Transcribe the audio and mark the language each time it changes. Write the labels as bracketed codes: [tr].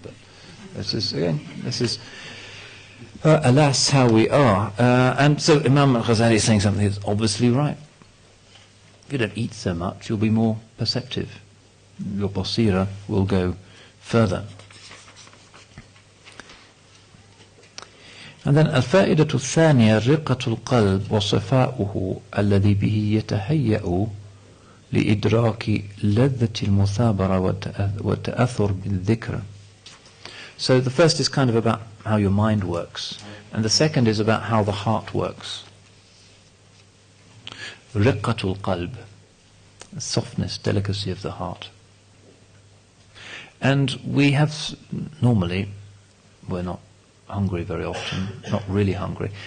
[en] But this is alas how we are. And so Imam al-Ghazali is saying something that's obviously right. If you don't eat so much, you'll be more perceptive. Your basira will go further. And then [ar] الفائدة الثانية رقة القلب وصفاؤه الذي به يتهيأ لإدراك لذة المثابرة والتأثر بالذكر. [en] So the first is kind of about how your mind works, and the second is about how the heart works. [ar] رقة القلب, [en] softness, delicacy of the heart. And we have, normally, we're not hungry very often, not really hungry.